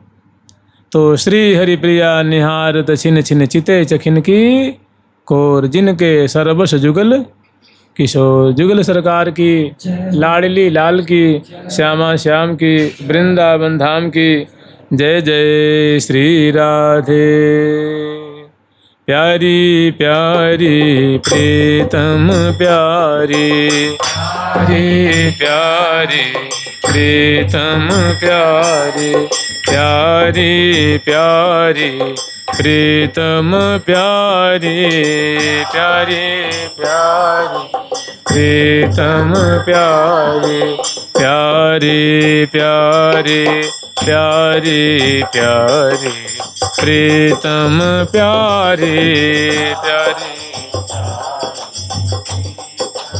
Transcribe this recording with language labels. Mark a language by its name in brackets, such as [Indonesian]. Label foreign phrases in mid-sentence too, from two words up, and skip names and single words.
[Braj] तो श्री हरि प्रिया निहारत छिन छिन चिते चखिन की कोर, जिनके सरबस जुगल किशोर। [Hindi] जुगल सरकार की, लाडली लाल की, श्यामा श्याम की, वृंदावन धाम की जय जय श्री राधे। प्यारी प्यारी प्रीतम प्यारी, प्यारी प्यारी प्रीतम प्यारी, प्यारी प्यारी प्रीतम प्यारी, प्यारी प्यारी प्रीतम प्यारी, प्यारी प्यारी प्यारी प्यारी प्रीतम प्यारी, प्यारी